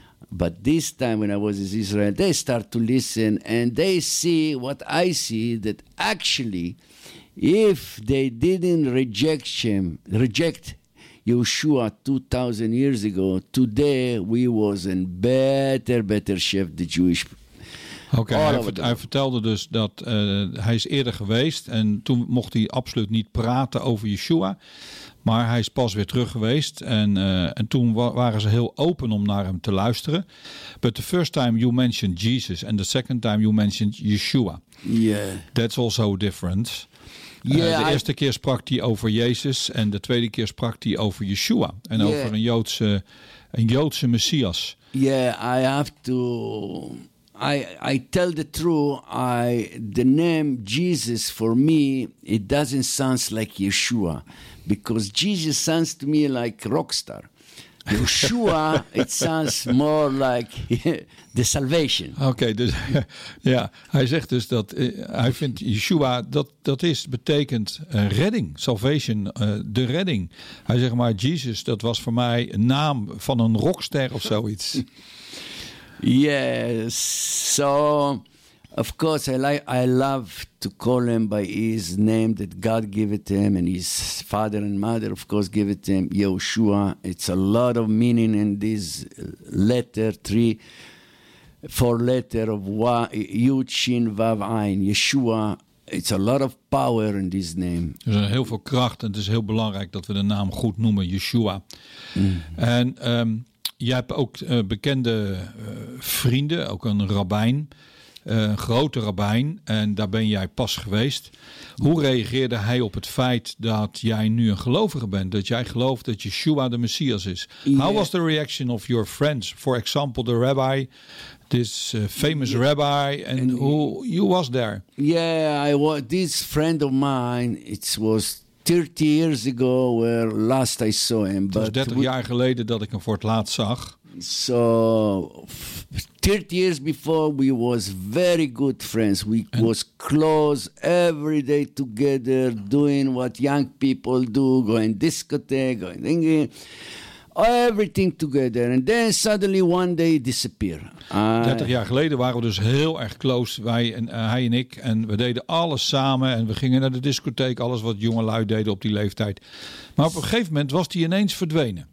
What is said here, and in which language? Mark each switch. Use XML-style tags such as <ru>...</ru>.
<en>But this time when I was in Israel, they start to listen and they see what I see, that actually, if they didn't reject Yeshua 2,000 years ago, today we was in better shape, the Jewish people.</en> <nl>Oké, okay, hij vertelde dus dat hij is eerder geweest en toen mocht hij absoluut niet praten over Yeshua. Maar hij is pas weer terug geweest en toen waren ze heel open om naar hem te luisteren.</nl> <en>But the first time you mentioned Jesus and the second time you mentioned Yeshua. Yeah. That's also different. Yeah,</en> <nl>de eerste keer sprak hij over Jezus en de tweede keer sprak hij over Yeshua en over een Joodse Messias.</nl> <en>Yeah, I have to... I tell the truth, the name Jesus for me, it doesn't sound like Yeshua, because Jesus sounds to me like rock star. Yeshua, it sounds more like the salvation.</en> <nl>Okay, dus ja, hij zegt dus dat hij vindt Yeshua, dat is, betekent redding, salvation, de redding. Hij zegt maar, Jesus, dat was voor mij een naam van een rockster of zoiets.</nl> <en>Yes, so of course I love to call him by his name that God gave it to him and his father and mother of course gave it to him, Yeshua. It's a lot of meaning in this letter, 3-4 letter of Yud Shin Vav Ayin, Yeshua. It's a lot of power in this name.</en> <nl>Er is heel veel kracht en het is heel belangrijk dat we de naam goed noemen, Yeshua. En jij hebt ook bekende vrienden, ook een rabbijn. Een grote rabbijn, en daar ben jij pas geweest. Hoe reageerde hij op het feit dat jij nu een gelovige bent? Dat jij gelooft dat Yeshua de Messias is?</nl> <en>Yeah. How was the reaction of your friends? For example, the rabbi, this famous rabbi, and who you was there? Yeah, I was this friend of mine. It was 30 years ago where last I saw him.</en> <nl>Het was 30 jaar geleden dat ik hem voor het laatst zag.</nl> <en>So 30 years before we was very good friends. We was close every day together, doing what young people do, going discotheque, going thinking, everything together. And then suddenly one day disappear.</en> <nl>30 jaar geleden waren we dus heel erg close, wij en hij en ik. En we deden alles samen en we gingen naar de discotheek, alles wat jonge lui deden op die leeftijd. Maar op een gegeven moment was die ineens verdwenen.</nl>